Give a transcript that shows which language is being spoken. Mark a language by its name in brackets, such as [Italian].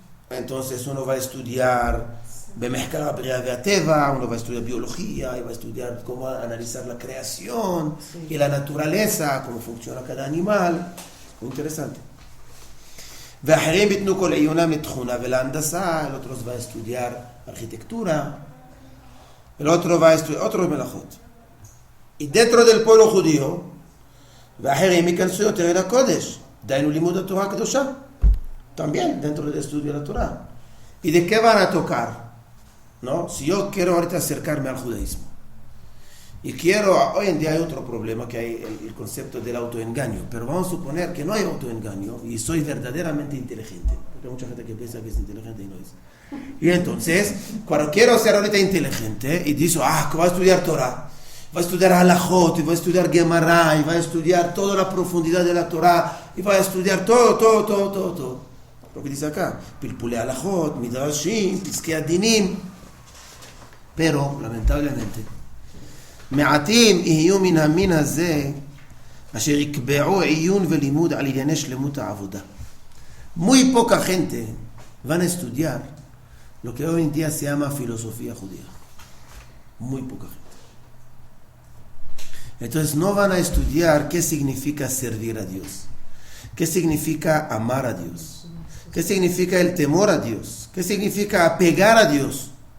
[Spanish] Entonces uno va a estudiar [Hebrew] במחקר הבריאה והטבע, [Spanish] uno va a estudiar biología, y va a estudiar cómo analizar la creación y la naturaleza, cómo funciona cada animal. Muy interesante. [Hebrew] ואחרים ביתנו כל עיונם לתכונה ולהנדסה, [Spanish] el otro va a estudiar arquitectura, el otro va a estudiar otros melajot. Y dentro del pueblo judío, [Hebrew] ואחרים ייכנסו יותר אל הקודש, דהיינו לימוד התורה הקדושה. [Spanish] También dentro del estudio de la Torah. ¿Y de qué van a tocar? ¿No? Si yo quiero ahorita acercarme al judaísmo y hoy en día hay otro problema, que hay el concepto del autoengaño, pero vamos a suponer que no hay autoengaño y soy verdaderamente inteligente, porque hay mucha gente que piensa que es inteligente y no es. Y entonces, cuando quiero ser ahorita inteligente y digo, que voy a estudiar Torah, voy a estudiar Halajot, y voy a estudiar Gemara, y voy a estudiar toda la profundidad de la Torah, y voy a estudiar todo. Lo que dice acá, Pilpulei Halajot, Midrashim, Piskei Adinim. Pero, lamentablemente, [Hebrew] מעטים יהיו מן המין הזה אשר יקבעו עיון ולימוד על ענייני שלמות העבודה. [Spanish] Muy poca gente van a estudiar lo que hoy en día se llama filosofía judía. Muy poca gente. Entonces no van a estudiar qué significa servir a Dios, qué significa amar a Dios, qué significa el temor a Dios, qué significa apegar a Dios.